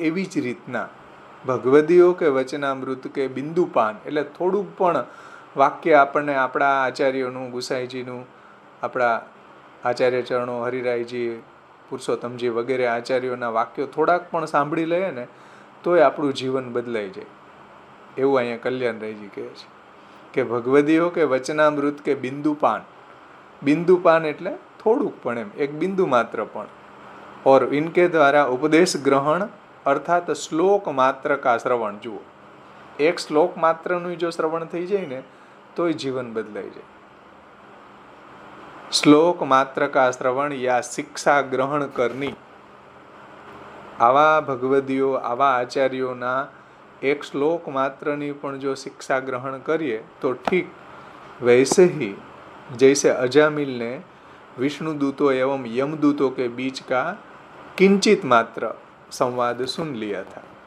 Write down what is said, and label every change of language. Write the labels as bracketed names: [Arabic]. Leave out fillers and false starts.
[Gujarati] એવી જ રીતના [Hindi] ભગવદીઓ કે વચનામૃત કે બિંદુપાન [Gujarati] એટલે થોડુંક પણ વાક્ય આપણને આપણા આચાર્યોનું, ગુસાઈજીનું, આપણા આચાર્ય ચરણો, હરિરાયજી, પુરુષોત્તમજી વગેરે આચાર્યોના વાક્યો થોડાક પણ સાંભળી લઈએ ને તોય આપણું જીવન બદલાઈ જાય. એવું અહીંયા કલ્યાણરાયજી કહે છે કે [Hindi] ભગવદીઓ કે વચનામૃત કે બિંદુપાન. [Gujarati] બિંદુપાન એટલે થોડુંક પણ, એમ એક બિંદુ માત્ર પણ. [Hindi] और इनके द्वारा उपदेश ग्रहण अर्थात श्लोक मात्र का श्रवण. [Gujarati] જુઓ, એક શ્લોક માત્રનું જો શ્રવણ થઈ જાય ને તોય જીવન બદલાઈ જાય. [Hindi] શ્લોક માત્ર કા શ્રવણ યા શિક્ષા ગ્રહણ કરની. [Gujarati] આવા ભગવદીઓ, આવા આચાર્યોના એક શ્લોક માત્રની પણ જો શિક્ષા ગ્રહણ કરીએ તો [Hindi] ઠીક વૈસે ही जैसे अजामिल ने विष्णुदूतों एवं यमदूतों के बीच का किंचित मात्र संवाद सुन लिया था.